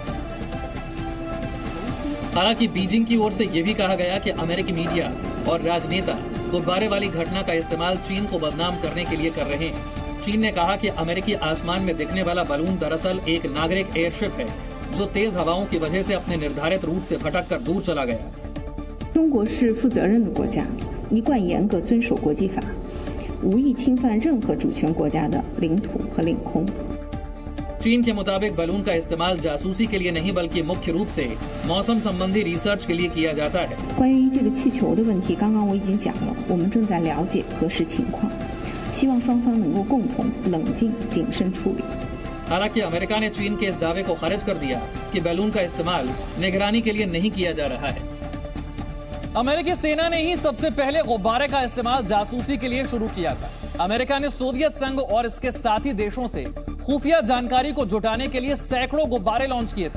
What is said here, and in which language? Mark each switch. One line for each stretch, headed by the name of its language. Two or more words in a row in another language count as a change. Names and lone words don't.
Hindi: हालांकि बीजिंग की ओर से यह भी कहा गया कि अमेरिकी मीडिया और राजनेता गुब्बारे वाली घटना का इस्तेमाल चीन को बदनाम करने के लिए कर रहे हैं। चीन ने कहा कि अमेरिकी आसमान में दिखने वाला बलून दरअसल एक नागरिक एयरशिप है जो तेज हवाओं की वजह से अपने निर्धारित रूट से भटककर दूर चला गया।
Chinese: 中国是负责任的国家，一贯严格遵守国际法，无意侵犯任何主权国家的领土和领空。
Hindi: चीन के मुताबिक बलून का इस्तेमाल जासूसी के लिए नहीं बल्कि मुख्य रूप से मौसम संबंधी रिसर्च के लिए किया जाता है।
Chinese: 关于这个气球的问题，刚刚我已经讲了，我们正在了解核实情况，希望双方能够共同冷静谨慎处理。
Hindi: हालांकि अमेरिका ने चीन के इस दावे को खारिज कर दिया कि बैलून का इस्तेमाल निगरानी के लिए नहीं किया जा रहा है। अमेरिकी सेना ने ही सबसे पहले गुब्बारे का इस्तेमाल जासूसी के लिए शुरू किया था। अमेरिका ने सोवियत संघ और इसके साथी देशों से खुफिया जानकारी को जुटाने के लिए सैकड़ों गुब्बारे लॉन्च किए थे।